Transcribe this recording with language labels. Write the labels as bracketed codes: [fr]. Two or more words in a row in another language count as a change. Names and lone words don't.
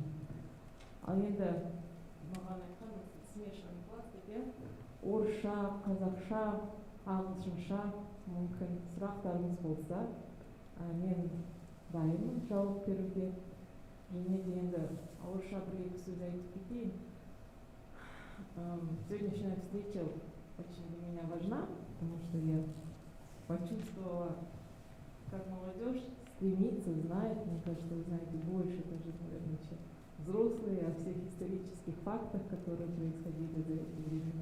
[kk] Ал енді маған айтқан [ru] смешанный класс [kk] деп, орысша, қазақша, ағылшынша мүмкін сұрақтарыңыз болса, мен дайынмын жауап беруге. Және де енді орысша бір-екі сөз айтып кетейін. [ru] Сегодняшняя встреча очень для меня важна, потому что я почувствовала, как молодежь стремится, знает, мне кажется, вы знаете больше, даже, наверное, чем взрослые, о всех исторических фактах, которые происходили за эти времена.